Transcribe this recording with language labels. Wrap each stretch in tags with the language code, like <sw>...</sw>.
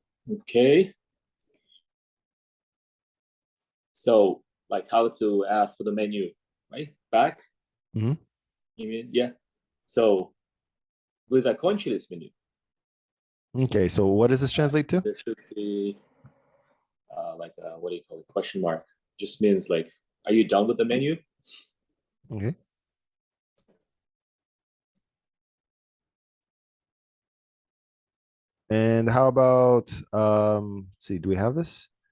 <en>Okay. So like how to ask for the menu, right? Back. Mhm. You mean yeah.</en> <ru>So вы закончились меню?</ru> <en>Okay, so what does this translate to? There should be like what do you call it? Question mark. Just means like, are you done with the menu? Okay. And how about let's see, do we have this?</en>